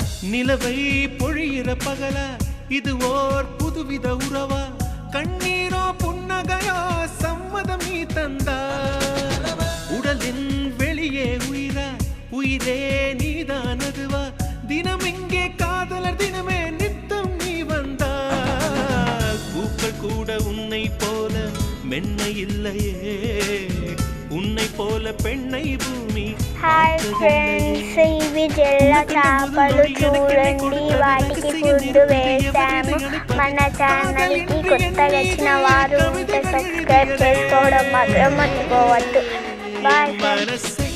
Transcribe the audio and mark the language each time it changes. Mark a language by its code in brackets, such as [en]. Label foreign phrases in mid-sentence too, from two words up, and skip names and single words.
[ta] நிலவை பொழியிற பகலா இது ஓர் புதுவித உறவா கண்ணீரோ புன்னகையோ சம்மதம் நீ தந்தா உடலின் வெளியே உயிரா உயிரே நீதானதுவா தினம் இங்கே காதலர் தினமே நித்தம் நீ வந்தா பூக்கள் கூட உன்னை போல மென்மை இல்லையே உன்னை போல பெண்ணை பூமி [en] Hi friends [te] ఇవి జల్ల చేపలు చూడండి వాటికి ఫుడ్ వేసాము మన ఛానల్కి కొత్తగా వచ్చిన వారు ఉంటే సబ్స్క్రైబ్ చేసుకోవడం మాత్రం మర్చిపోవద్దు [en] Bye friends